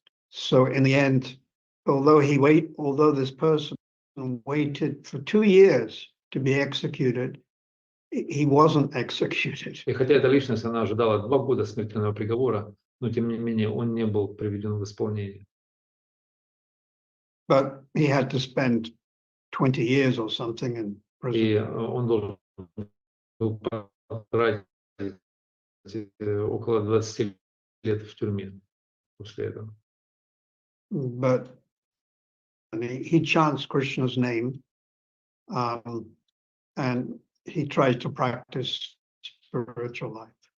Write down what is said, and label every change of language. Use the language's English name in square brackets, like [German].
[English] So in the end, although this person waited for 2 years to be executed, he wasn't executed. [Russian] И хотя эта личность, она ожидала 2 года смертельного приговора, но тем не менее он не был приведен в исполнение. [English] But he had to spend 20 years or something in prison. [Russian] И он должен был потратить около 20 лет в тюрьме после этого. [English] But he chants Krishna's name, and he tries to practice spiritual life.